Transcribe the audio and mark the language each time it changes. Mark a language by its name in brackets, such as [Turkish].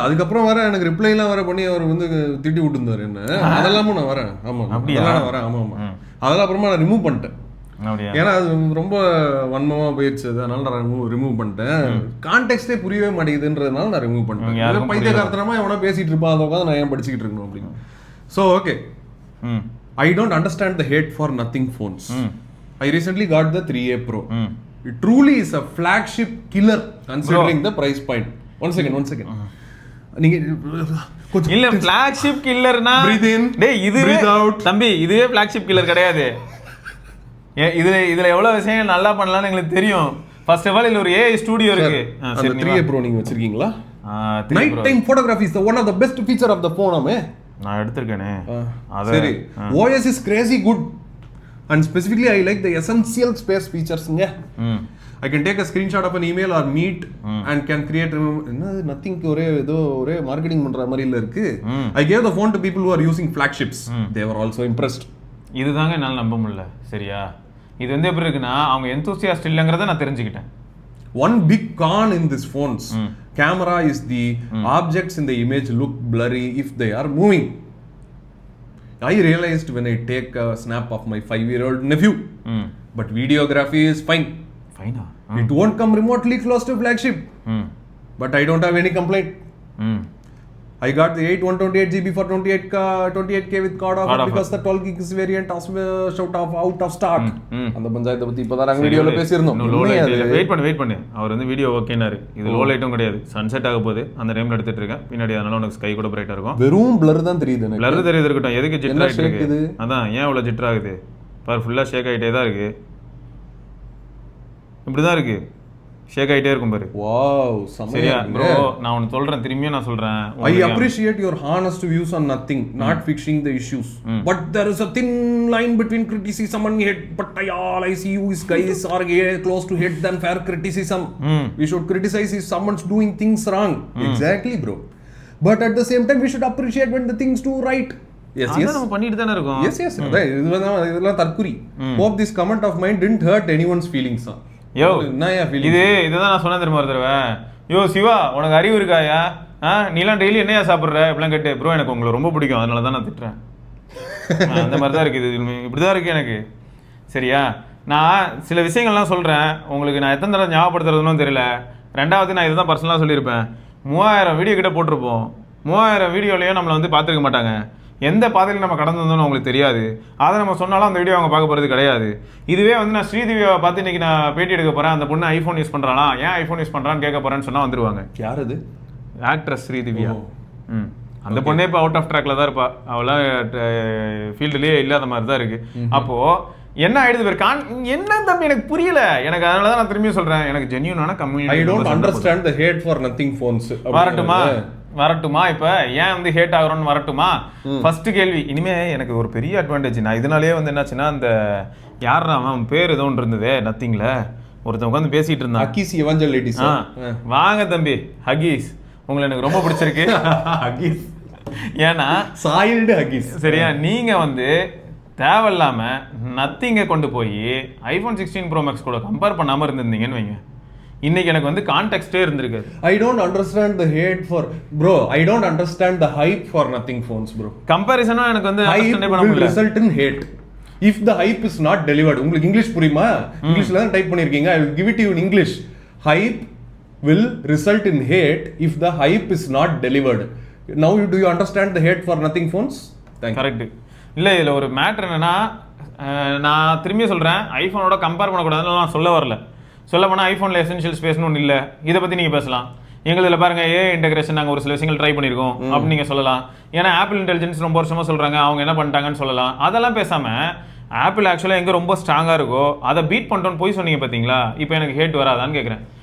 [Tamil] அதுக்கப்புறம் வர எனக்கு ரிப்ளை எல்லாம் வர பண்ணி அவர் வந்து திட்டி விட்டுருந்தாரு என்ன. அதெல்லாமும் நான் வரேன். ஆமா, அப்படியா வரேன். ஆமா ஆமா, அதெல்லாம் அப்புறமா நான் ரிமூவ் பண்ணிட்டேன். ஏன்னா அது ரொம்ப வன்மமா போயிடுச்சு, அதனால நான் ரிமூவ் பண்ணிட்டேன். கான்டெக்ஸ்டே புரியவே மாட்டேங்குதுன்றதுனால நான் ரிமூவ் பண்ணிட்டேன். பைத்தியகாரத்தனமா எவனா பேசிட்டு இருப்பான், அதை உட்காந்து நான் ஏன் படிச்சுக்கிட்டு இருக்கணும் அப்படின்னு. [English] So okay, I don't understand the hate for nothing phones. I recently got the 3A Pro. It truly is a flagship killer considering the price point. One second. நீங்க [Tamil] இல்ல flagship killerனா [English] breathe in, [Tamil] டேய் இது [English] breathe out. [Tamil] தம்பி, இதுவே flagship killer கிடையாது. இதுல எவ்வளவு விஷயம் நல்லா பண்ணலாம்னு எனக்கு தெரியும். ஃபர்ஸ்ட் ஆஃப் ஆல் இதுல ஒரு AI ஸ்டுடியோ இருக்கு. அந்த 3A Pro நீங்க வச்சிருக்கீங்களா? [English] Night time photography is one of the best feature of the phone. [Tamil] நான் எடுத்துர்க்கேனே. [English] சரி, OS is crazy good and specifically I like the essential space features. I can take a screenshot of an email or meet and can create nothing. [Tamil] ஒரே marketing பண்ற மாதிரி இல்ல இருக்கு. [English] I gave the phone to people who are using flagships. They were also impressed. [Tamil] இதுதாங்க என்னால நம்ப முடியல. சரியா, இது வந்து எப்படி இருக்குன்னா அவங்க enthusiast இல்லங்கறத நான் தெரிஞ்சுக்கிட்டேன். [English] One big con in these phones, camera is the objects in the image look blurry if they are moving. I realized when I take a snap of my 5-year-old nephew, but videography is fine. It won't come remotely close to flagship, but I don't have any complaint. I got the 128GB for 28K with card offer because the 12GB variant out of stock. [Tamil] அந்த பஞ்சாயத்தை பத்தி இப்பதான் வீடியோல பேசியிருந்தோம். Wait பண்ணு, அவர் வந்து video ஓகேனாரு. இது low லைட்டும் கிடையாது, சன்செட் ஆக போகுது, அந்த டைம்ல எடுத்துட்டு இருக்கேன். பின்னாடி அதனால உனக்கு ஸ்கை கூட பிரைட்டா இருக்கும். வெறும் blur தான் தெரியுது எனக்கு. blur தெரியுது இருக்கட்டும், எதுக்கு ஜிட்டர் ஆயிட்டு இருக்கு? அதான் ஏன் இவ்வளவு ஜிட்டர் ஆகுது பார், ஃபுல்லா ஷேக் ஆயிட்டே தான் இருக்கு. இப்படிதான் இருக்கு, ஷேக் ஆயிட்டே இருக்கும் பாரு. வாவ், சரியா ப்ரோ? நான் உனக்கு சொல்றேன், திரும்பியும் நான் சொல்றேன், [English] I appreciate your honest views on nothing, not fixing the issues, but there is a thin line between criticism and hate. But I see you guys are close to hate than fair criticism. We should criticize if someone's doing things wrong. Exactly bro, but at the same time we should appreciate when the things do right. Yes, [Tamil] நம்ம பண்ணிட்டு தான இருக்கோம். Yes, இதெல்லாம் தற்குறி. [English] Hope this comment of mine didn't hurt anyone's feelings. [Tamil] யோ, இதுதான் நான் சொன்ன தெரியுமா ஒரு தடவை, யோ சிவா உனக்கு அறிவு இருக்காயா? நீலாம் டெய்லி என்னையா சாப்பிட்ற இப்பெல்லாம் கேட்டு, ப்ரோ எனக்கு உங்களை ரொம்ப பிடிக்கும் அதனால தான் நான் திட்டுறேன். அந்த மாதிரி தான் இருக்குது, இப்படிதான் இருக்கு எனக்கு. சரியா, நான் சில விஷயங்கள்லாம் சொல்றேன் உங்களுக்கு, நான் எத்தனை தடவை ஞாபகப்படுத்துறதுன்னு தெரியல. ரெண்டாவது நான் இதுதான் பர்சனலாக சொல்லியிருப்பேன், 3000 வீடியோ கிட்ட போட்டிருப்போம். 3000 வீடியோலையும் நம்மளை வந்து பார்த்துருக்க மாட்டாங்க. எந்த பாதையில் நம்ம கடந்து வந்தோம்னு அவங்களுக்கு தெரியாது. அதை நம்ம சொன்னாலும் அந்த வீடியோ அவங்க பார்க்க போகிறது கிடையாது. இதுவே வந்து நான் ஸ்ரீதிவியை பார்த்து இன்னைக்கு நான் பேட்டி எடுக்க போகிறேன், அந்த பொண்ணு ஐஃபோன் யூஸ் பண்ணுறானா, ஏன் ஐஃபோன் யூஸ் பண்ணுறான்னு கேட்க போகிறேன்னு சொன்னால் வந்துருவாங்க. யார் அது? ஆக்ட்ரஸ் ஸ்ரீதிவியா. அந்த பொண்ணே இப்போ அவுட் ஆஃப் ட்ராக்ல தான் இருப்பா, அவளாம் ஃபீல்டுலேயே இல்லாத மாதிரி தான் இருக்கு. அப்போது என்ன ஆயிடுது பேர் என்ன தம்பி எனக்கு புரியல. எனக்கு அதனால தான் நான் திரும்பி சொல்கிறேன், எனக்கு ஜென்யூனான community. [English] I don't understand the hate for nothing phones. [Tamil] வரட்டுமா? இப்ப ஏன் வந்து ஹேட் ஆகுறோம்னு வரட்டுமா? ஃபர்ஸ்ட் கேள்வி, இனிமே எனக்கு ஒரு பெரிய அட்வான்டேஜ், நான் இதனாலேயே வந்து என்னாச்சுன்னா, அந்த யாரா அவன் பேர் ஏதோ ஒன்று இருந்ததே நத்திங்ல, ஒருத்தன் உட்காந்து பேசிட்டு இருந்தான். ஹக்கீஸ் எவாஞ்சலிட்டிஸ். வாங்க தம்பி ஹகீஸ், உங்களை எனக்கு ரொம்ப பிடிச்சிருக்கு. ஹக்கீஸ் ஏன்னா சாயில்டு ஹக்கீஸ். சரியா, நீங்க வந்து தேவையில்லாம நத்திங்க கொண்டு போய் ஐபோன் 16 Pro Max கூட கம்பேர் பண்ணாம இருந்திருந்தீங்கன்னு வைங்க, இன்னைக்கு எனக்கு வந்து கான்டெக்ஸ்டே இருந்திருக்கு. [English] I don't understand the hate for bro. I don't understand the hype for nothing phones bro. [Tamil] கம்பேரிசனும் எனக்கு வந்து [English] hype will result in hate if the hype is not delivered. [Tamil] உங்களுக்கு இங்கிலீஷ் புரியுமா? இங்கிலீஷ்ல தான் டைப் பண்ணிருக்கீங்க. [English] I will give it to you in English. Hype will result in hate if the hype is not delivered. Now do you understand the hate for nothing phones? [Tamil] Correct. இல்ல இதுல ஒரு matter என்னன்னா, நான் திரும்பி சொல்றேன், ஐபோனோட compare பண்ணக்கூடாதுன்னு நான் சொல்ல வரல. சொல்ல போனால் ஐஃபோனில் எசென்ஷியல் ஸ்பேஸ்னு ஒன்று இல்லை. இதை பற்றி நீங்கள் பேசலாம். எங்களில் பாருங்கள் ஏ இன்டெகிரேஷன் நாங்கள் ஒரு சில விஷயங்கள் ட்ரை பண்ணியிருக்கோம் அப்படின்னு நீங்கள் சொல்லலாம். ஏன்னா ஆப்பிள் இன்டெலிஜென்ஸ் ரொம்ப வருஷமாக சொல்கிறாங்க, அவங்க என்ன பண்ணிட்டாங்கன்னு சொல்லலாம். அதெல்லாம் பேசாமல் ஆப்பிள் ஆக்சுவலாக எங்கே ரொம்ப ஸ்ட்ராங்காக இருக்கோ அதை பீட் பண்ணிட்டோன்னு போய் சொன்னீங்க பார்த்தீங்களா, இப்போ எனக்கு ஹேட் வராதான்னு கேட்குறேன்.